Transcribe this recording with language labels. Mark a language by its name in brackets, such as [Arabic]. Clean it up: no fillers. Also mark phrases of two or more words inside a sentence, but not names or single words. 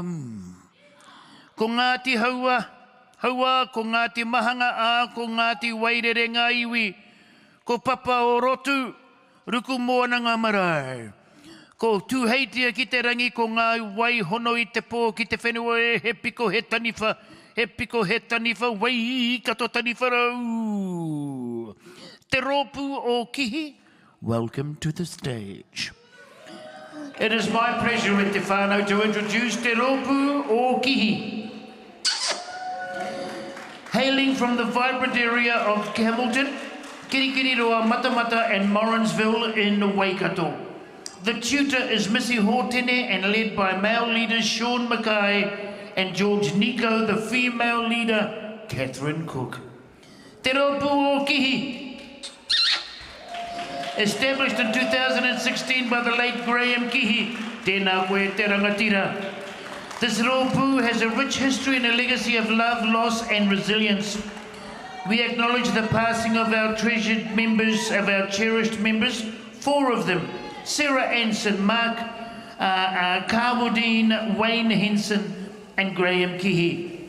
[Māori] Ko Ngāti haua, ko Ngāti mahanga a, ko Ngāti wairere ngā iwi, ko papa o rotu, ruku moana ngā marae. Ko tūheitia ki te rangi, ko ngā wai hono i te pō ki te whenua e he piko he taniwha, wai kato taniwha rau. [English] Te Roopu o Kihi, welcome to the stage. It is my pleasure with [Māori] te whānau [English] to introduce Te Roopu o Kihi. Hailing from the vibrant area of Hamilton, Kirikiriroa, Matamata and Morrinsville in Waikato. The tutor is Missy Hortene and led by male leaders Sean Mackay and George Nico, the female leader Catherine Cook. Te Roopu o Kihi. Established in 2016 by the late Graham Kihi, [Māori] tēnā koe te rangatira. [English] This Roopu has a rich history and a legacy of love, loss and resilience. We acknowledge the passing of our treasured members, of our cherished members, 4 of them, Sarah Anson, Mark Carwardine, Wayne Henson and Graham Kihi.